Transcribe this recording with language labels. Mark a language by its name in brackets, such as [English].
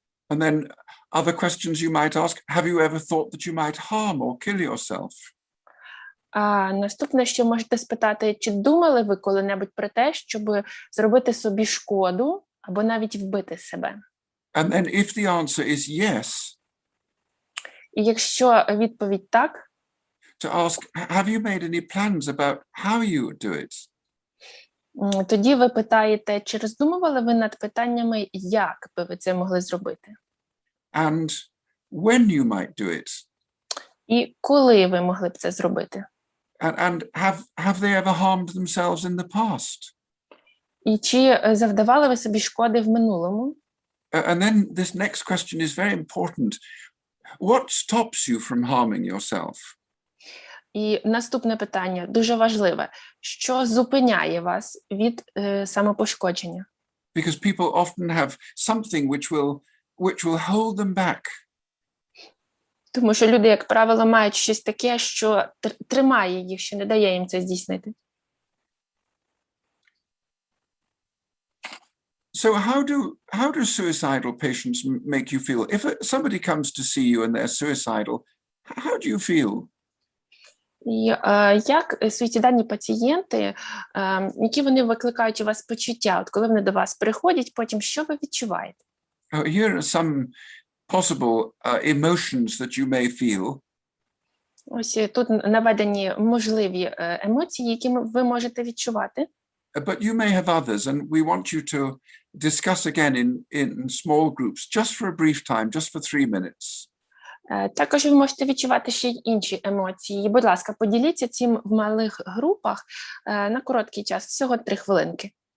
[English] And then other questions you might ask, have you ever thought that you might harm or kill yourself? [Ukrainian] А наступне, що можете спитати, чи думали ви коли-небудь про те, щоб зробити собі шкоду або навіть вбити себе? [English] And then if the answer is yes, [Ukrainian] І якщо відповідь так, [English] to ask, have you made any plans about how you would do it? [Ukrainian] Тоді ви питаєте, чи роздумували ви над питаннями, як би ви це могли зробити? [English] And when you might do it? [Ukrainian] І коли ви могли б це зробити? [English] And have they ever harmed themselves in the past? [Ukrainian] І чи завдавали ви собі шкоди в минулому? [English] And then this next question is very important. What stops you from harming yourself? [Ukrainian] І наступне питання, дуже важливе. Що зупиняє вас від самопошкодження? [English] Because people often have something which will hold them back. [Ukrainian] Тому що люди, як правило, мають щось таке, що тримає їх, що не дає їм це здійснити. [English] So how do suicidal patients make you feel? If somebody comes to see you and they're suicidal, how do you feel? [Ukrainian] І як суїцидальні пацієнти, які вони викликають у вас почуття? От коли вони до вас приходять, потім що ви відчуваєте? [English] Here are some possible emotions that you may feel. [Ukrainian] Ось тут наведені можливі емоції, які ви можете відчувати. [English] But you may have others, and we want you to discuss again in small groups, just for a brief time, just for 3 minutes. [Ukrainian] Також ви можете відчувати ще й інші емоції. Будь ласка, поділіться цим в малих групах на короткий час, всього 3 хвилинки.